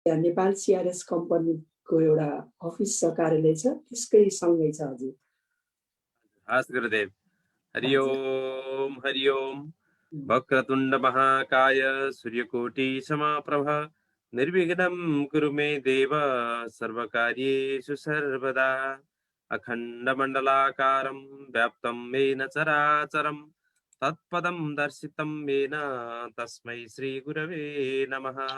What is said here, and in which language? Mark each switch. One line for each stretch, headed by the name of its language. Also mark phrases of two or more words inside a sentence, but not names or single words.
Nepali: यहाँ नेपाल सिआरएस कम्पनीको एउटा अफिस छ, कार्यालय छ, त्यसकै सँगै छ हजुर। हस् गुरुदेव।
Sanskrit: हरि ओम हरि ओम। वक्रतुण्ड महाकाय सूर्यकोटि समप्रभ निर्विघ्नं कुरु मे देव सर्वकार्येषु सर्वदा। अखण्डमण्डलाकारं व्याप्तं येन चराचरं तत्पदं दर्शितं येन तस्मै श्रीगुरवे नमः।